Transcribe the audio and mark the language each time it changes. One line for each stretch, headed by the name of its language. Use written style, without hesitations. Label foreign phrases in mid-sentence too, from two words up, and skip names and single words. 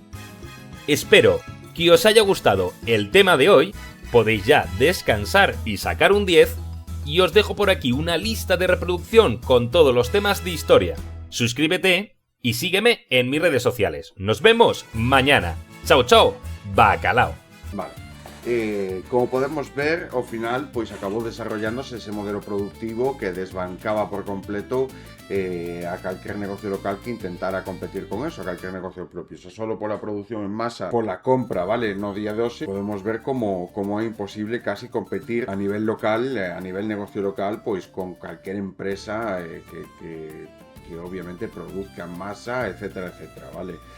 Spanish: Espero que os haya gustado el tema de hoy, podéis ya descansar y sacar un 10, y os dejo por aquí una lista de reproducción con todos los temas de historia. Suscríbete y sígueme en mis redes sociales. Nos vemos mañana. Chao, chao, bacalao.
Galician: Vale. Como podemos ver, ao final pois acabou desarrollándose ese modelo productivo que desbancaba por completo a calquer negocio local que intentara competir con eso, a calquer negocio propio. Xa solo pola produción en masa, pola compra, vale, no día de hoxe, podemos ver como é imposible casi competir a nivel local, a nivel negocio local, pois con calquer empresa que obviamente produzca en masa, etcétera, etcétera, vale.